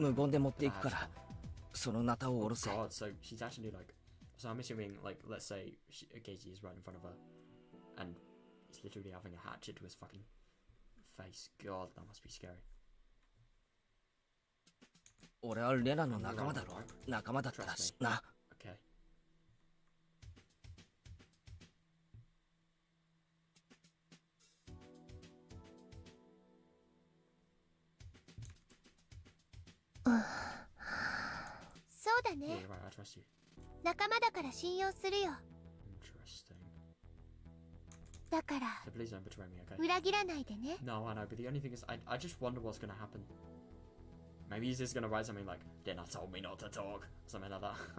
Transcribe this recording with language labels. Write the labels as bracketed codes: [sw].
[ja] 無言で持っていくから、そのナタを下ろせ。 [en] God, so she's actually like, so I'm assuming like, let's say Keiichi is right in front of her, and he's literally having a hatchet to his fucking face. God, that must be scary. [ja] 俺はレナの仲間だろ。仲間だったらしな。 [en] Okay. Yeah, you're right, I trust you. [ja] 仲間だから信用するよ。 [en] Interesting. [ja] だから [en] So please don't betray me, okay? [ja] 裏切らないでね。 [en] No, I know, but the only thing is, I just wonder what's gonna happen. Maybe he's just gonna write something like, Rena told me not to talk, something like that.